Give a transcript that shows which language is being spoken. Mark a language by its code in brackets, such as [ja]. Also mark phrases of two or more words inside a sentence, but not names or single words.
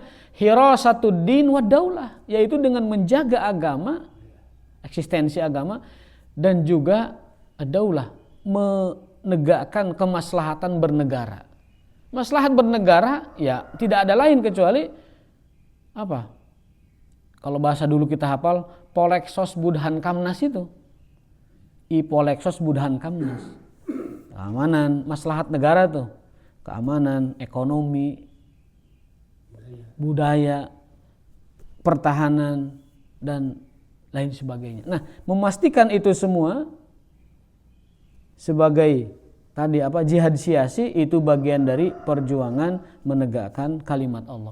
[ar] Hirasatud din wad daulah, [id] yaitu dengan menjaga agama, eksistensi agama, dan juga daulah, menegakkan kemaslahatan bernegara. Maslahat bernegara ya tidak ada lain kecuali apa? Kalau bahasa dulu kita hafal, poleksos budhan kamnas itu. I poleksos budhan kamnas. Keamanan, maslahat negara tuh. Keamanan, ekonomi, budaya, pertahanan, dan lain sebagainya. Nah, memastikan itu semua sebagai tadi jihad siasi itu bagian dari perjuangan menegakkan kalimat Allah.